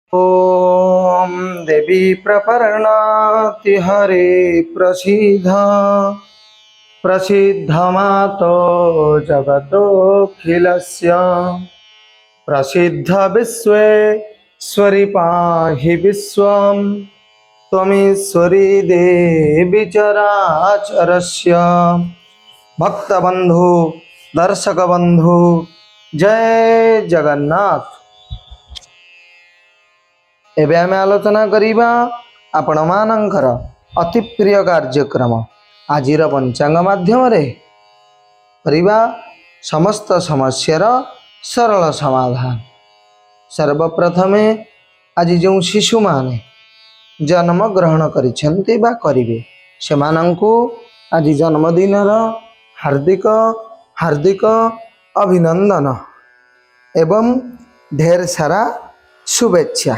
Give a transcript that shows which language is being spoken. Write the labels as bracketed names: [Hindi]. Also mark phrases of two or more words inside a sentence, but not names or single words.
[Sanskrit] ॐ देवी प्रपरणाति हरे प्रसीद प्रसिद्धमातो जगतोऽखिलस्य प्रसिद्ध विश्वेश्वरि पाहि विश्वं त्वमीश्वरी देवी चराचरस्य भक्तबंधु दर्शक बंधु जय जगन्नाथ। [Odia] ଏବେ ଆମେ ଆଲୋଚନା କରିବା ଆପଣ ମାନଙ୍କର ଅତି ପ୍ରିୟ କାର୍ଯ୍ୟକ୍ରମ ଆଜିର ପଞ୍ଚାଙ୍ଗ ମାଧ୍ୟମ ରେ କରିବା ସମସ୍ତ ସମସ୍ୟାର ସରଳ ସମାଧାନ। ସର୍ବପ୍ରଥମେ ଆଜି ଯୋ ଶିଶୁ ମାନେ ଜନ୍ମ ଗ୍ରହଣ କରିଛନ୍ତି ବା କରିବେ ସେମାନଙ୍କୁ ଆଜି ଜନ୍ମଦିନର ହାର୍ଦ୍ଦିକ ହାର୍ଦ୍ଦିକ ଅଭିନନ୍ଦନ ଏବଂ [Hindi] ढेर सारा [Odia] शुभेच्छा।